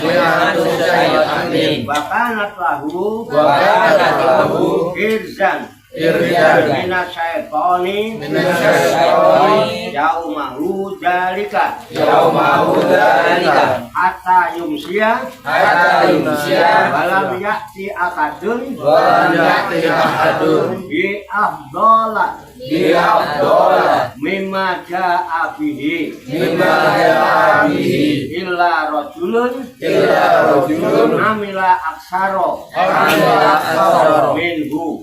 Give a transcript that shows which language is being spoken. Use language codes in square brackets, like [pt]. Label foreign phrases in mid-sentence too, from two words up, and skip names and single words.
[ar] وكانت له حرزا من الشيطان يومه ذلك حتى يمسي ولم يأت أحد بأفضل مما جاء به إلا رجل عمل أكثر منه.